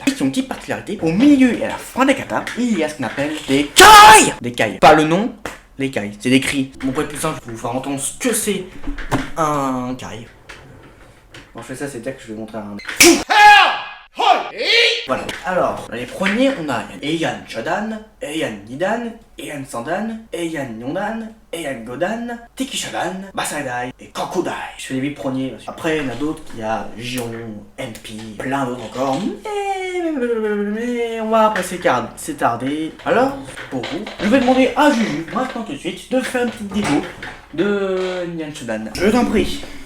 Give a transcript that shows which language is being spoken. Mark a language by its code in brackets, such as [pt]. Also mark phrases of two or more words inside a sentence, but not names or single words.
[fr] Et qui ont une petite particularité, au milieu et à la fin des katas, il y a ce qu'on appelle des kai. Des kai, pas le nom. Les kai, c'est des cris. Mon point plus simple, je vais vous faire entendre ce que c'est un kai. Quand je fais ça, c'est dire que je vais montrer un. Voilà. Alors, dans les premiers, on a Heian Shodan, Heian Nidan, Heian Sandan, Heian Nyondan, Heian Godan, Teki Shodan, Basaidai et Kokudai. Je fais les 8 premiers. Après, il y en a d'autres, il y a Jion, MP, plein d'autres encore. Mais on va passer c'est tardé. Alors, pour vous, je vais demander à Juju, maintenant tout de suite, de faire une petite démo de Heian Shodan. Je t'en prie.